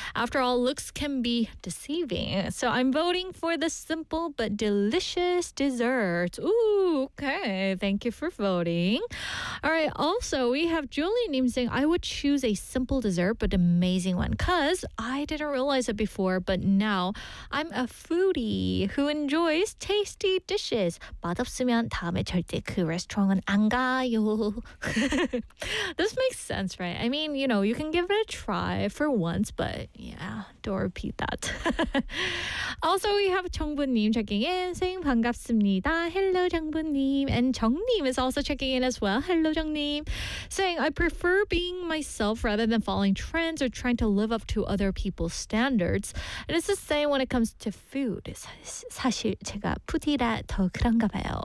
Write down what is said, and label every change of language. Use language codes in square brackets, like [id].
[en] After all, looks can be deceiving. So I'm voting for the simple but delicious dessert. Ooh, okay. Thank you for voting. All right. Also, we have Julianim saying, I would choose a simple dessert but amazing one because I didn't realize it before, but now I'm a foodie who enjoys tasty dishes. [ko] 맛없으면 다음에 절대 그 레스토랑은 안 가요. [en] This makes sense, right? I mean, you know, you can give it a try for once, but yeah, don't repeat that. Also, we have 정부님 checking in, saying [ko] 반갑습니다. [en] Hello, 정부님. And 정님 is also checking in as well. Hello, 정님. Saying, I prefer being myself rather than following trends or trying to live up to other people's standards. And it's the same when it comes to food. [ko] 사실 제가 푸디라 더 그런가 봐요.